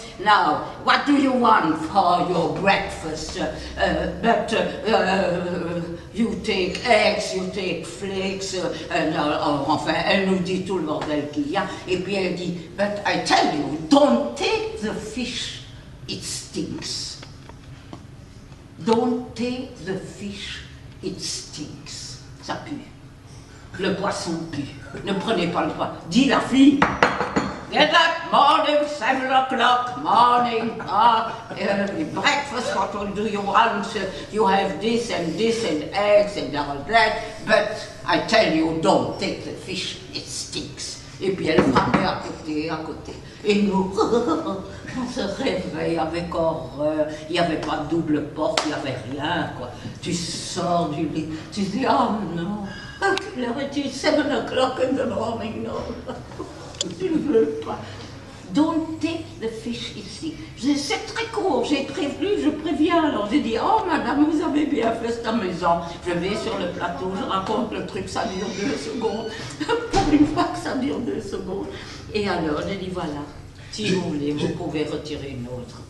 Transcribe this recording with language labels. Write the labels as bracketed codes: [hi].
[en] Now, what do you want for your breakfast? You take eggs, you take flakes. [fr] Enfin, elle nous dit tout le bordel qu'il y a. Et puis elle dit, [en] but I tell you, don't take the fish, it stinks. Don't take the fish, it stinks. [fr] Ça pue. Le poisson pue. Ne prenez pas le poisson. Dis la fille. [en] Get up, morning, 7 o'clock, morning. Breakfast, what do you want? You have this and eggs and all that. But I tell you, don't take the fish, it stinks. [fr] Et puis elle frappait à côté. Et nous, on se réveille avec horreur. Il n'y avait pas de double porte, il n'y avait rien, quoi. Tu sors du lit, tu dis, oh non, à quelle heure est-il? [en] 7 o'clock in the morning, no. [fr] Tu ne veux pas. [en] Don't take the fish [fr] ici. C'est très court, j'ai prévenu, je préviens. Alors j'ai dit, oh madame, vous avez bien fait cette maison. Je vais sur le plateau, je raconte le truc, ça dure 2 secondes. Pour une fois que ça dure 2 secondes. Et alors, je dis, voilà, si vous voulez, vous pouvez retirer une autre.